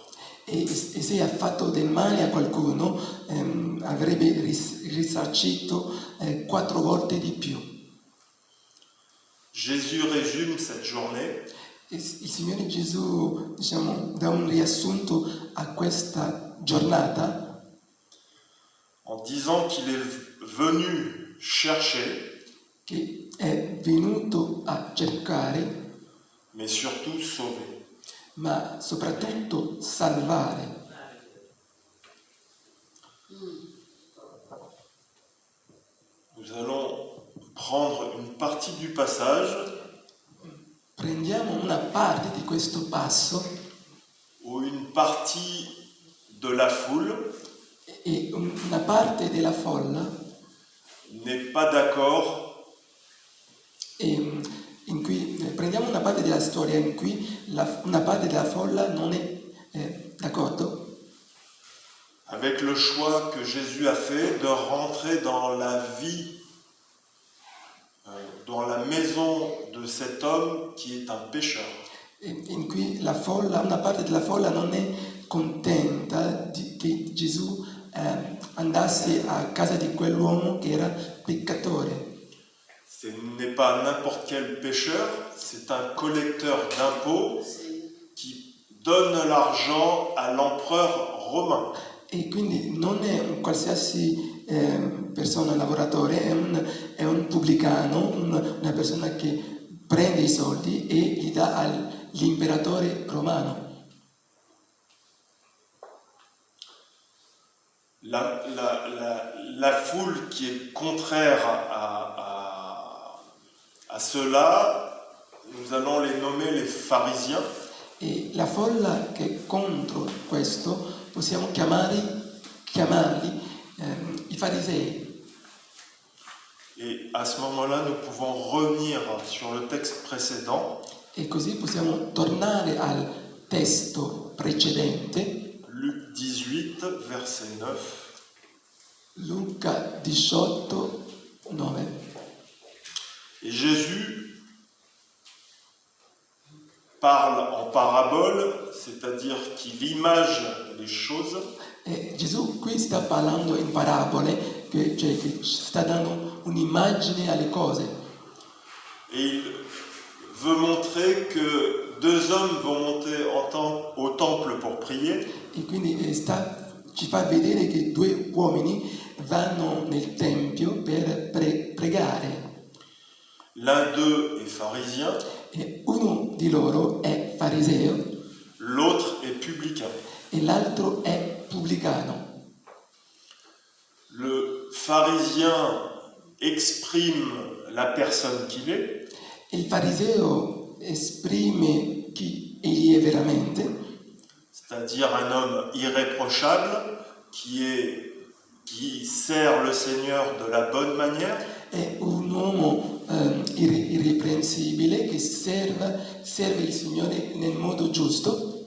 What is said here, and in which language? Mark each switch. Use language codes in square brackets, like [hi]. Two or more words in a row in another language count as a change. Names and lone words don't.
[it] e se ha fatto del male a qualcuno avrebbe risarcito 4 volte di più. [fr] Jésus résume cette journée [it] Il Signore Gesù, diciamo, dà un riassunto a questa giornata [fr] en disant qu'il est venu chercher, [it] che è venuto a cercare, [fr] mais surtout sauver. [it] ma soprattutto salvare. [fr] Nous allons prendre une partie du passage [it] Prendiamo una parte di questo passo [fr] où une partie de la foule [it] e una parte della folla [fr] n'est pas d'accord [it] in cui prendiamo una parte della storia in cui una parte della folla non è d'accordo [fr] avec le choix que Jésus a fait de rentrer dans la vie, dans la maison de cet homme qui est un pécheur. [it] in cui una parte della folla non è contenta che Gesù andasse a casa di quell'uomo che era peccatore. [fr] Ce n'est pas n'importe quel pécheur, c'est un collecteur d'impôts qui donne l'argent à l'empereur romain. [it] E quindi non è un qualsiasi persona, un lavoratore, è un pubblicano, una persona che prende i soldi e li dà all'imperatore romano. [fr] La foule qui est contraire à cela, nous allons les nommer les pharisiens. [it] E la folla che è contro questo possiamo chiamarli i farisei. [fr] Et à ce moment-là, nous pouvons revenir sur le texte précédent. [it] E così possiamo tornare al testo precedente, [fr] Luc 18, verset 9. [it] Luca 18, 9. [fr] Et Jésus parle en parabole, c'est-à-dire qu'il image les choses. [it] E Gesù qui sta parlando in parabole, cioè che sta dando un'immagine alle cose. [fr] Et il veut montrer que 2 hommes vont monter au temple pour prier. [it] E quindi ci fa vedere che 2 uomini vanno nel tempio per pregare. [fr] L'un d'eux est pharisien, [it] E uno di loro è fariseo [fr] l'autre est publicain. [it] e l'altro è pubblicano. [fr] Le pharisien exprime la personne qu'il est, [it] Il fariseo esprime chi egli è veramente, [fr] c'est-à-dire un homme irréprochable qui sert le Seigneur de la bonne manière, [it] è un uomo irreprensibile che serve il Signore nel modo giusto,